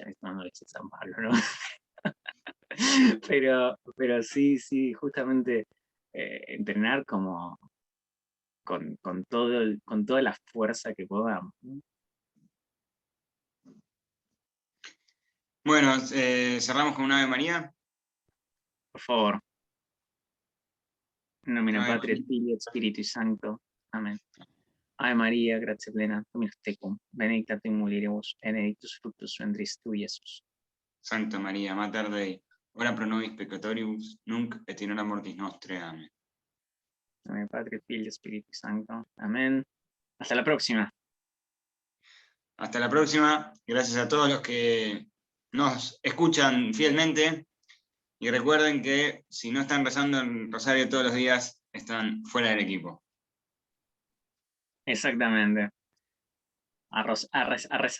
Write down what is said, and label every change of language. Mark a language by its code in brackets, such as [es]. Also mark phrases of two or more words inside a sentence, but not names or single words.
[es] Esto no lo dice San Pablo, ¿no? Pero sí, justamente entrenar como con toda la fuerza que podamos, ¿no? Bueno, cerramos con una Ave María. Por favor. [la] In nomine Ave Patri et María. Filii et Spiritus Sancto. [es] Amén. [la] Ave María, gracia plena, Dominus tecum, benedicta tu in mulieribus, benedictus fructus ventris tui, Iesus. Santa María, Mater Dei, ora pro nobis peccatoribus, nunc et in hora mortis nostre. [es] Amén. [la] In nomine Patri et Filii et Spiritus Sancto. [es] Amén. Hasta la próxima. Hasta la próxima. Gracias a todos los que nos escuchan fielmente. Y recuerden que si no están rezando el rosario todos los días, están fuera del equipo. Exactamente. A rezar.